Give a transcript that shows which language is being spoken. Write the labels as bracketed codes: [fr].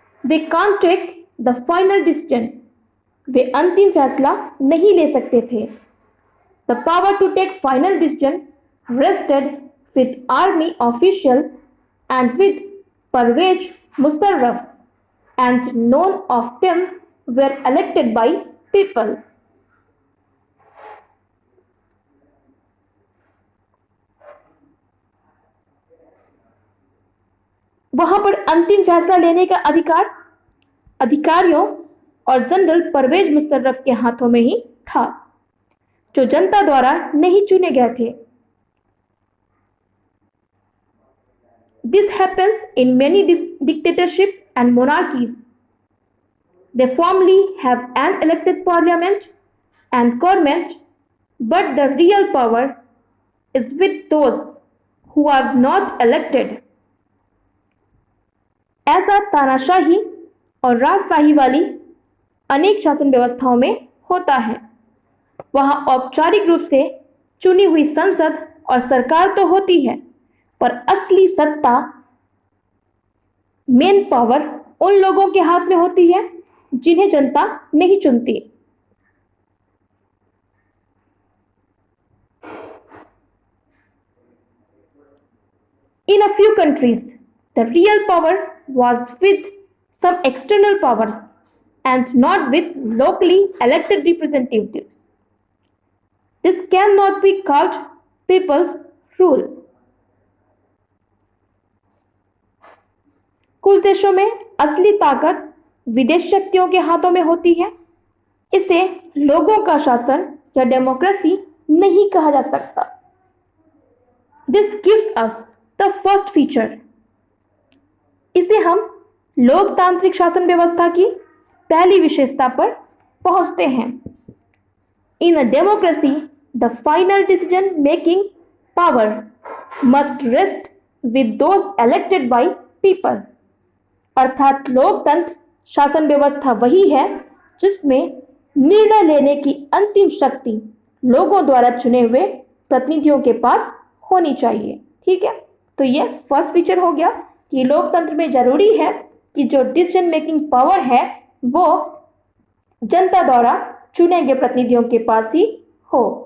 [en] They can't take the final decision. [hi] वे अंतिम फैसला नहीं ले सकते थे। [en] The power to take final decision rested with army official and with Parvez Musharraf, and none of them were elected by people. [hi] वहां पर अंतिम फैसला लेने का अधिकार अधिकारियों और जनरल परवेज मुशर्रफ के हाथों में ही था, जो जनता द्वारा नहीं चुने गए थे। [en] This happens in many dictatorships and monarchies. They formally have an elected parliament and government, but the real power is with those who are not elected. [hi] ऐसा तानाशाही और राजशाही वाली अनेक शासन व्यवस्थाओं में होता है। वहां औपचारिक रूप से चुनी हुई संसद और सरकार तो होती है, पर असली सत्ता, [en] main power [hi] उन लोगों के हाथ में होती है जिन्हें जनता नहीं चुनती। [en] In a few countries, the real power was with some external powers and not with locally elected representatives. This cannot be called people's rule. [hi] कुछ देशों में असली ताकत विदेश शक्तियों के हाथों में होती है। इसे लोगों का शासन या डेमोक्रेसी नहीं कहा जा सकता। [en] This gives us the first feature. [hi] इसे हम लोकतांत्रिक शासन व्यवस्था की पहली विशेषता पर पहुंचते हैं। [en] In a democracy, the final decision making power must rest with those elected by people. [hi] अर्थात लोकतंत्र शासन व्यवस्था वही है जिसमें निर्णय लेने की अंतिम शक्ति लोगों द्वारा चुने हुए प्रतिनिधियों के पास होनी चाहिए। ठीक है, तो ये [en] first feature [hi] हो गया कि लोकतंत्र में जरूरी है कि जो [en] decision making power [hi] है वो जनता द्वारा चुने गए प्रतिनिधियों के पास ही हो।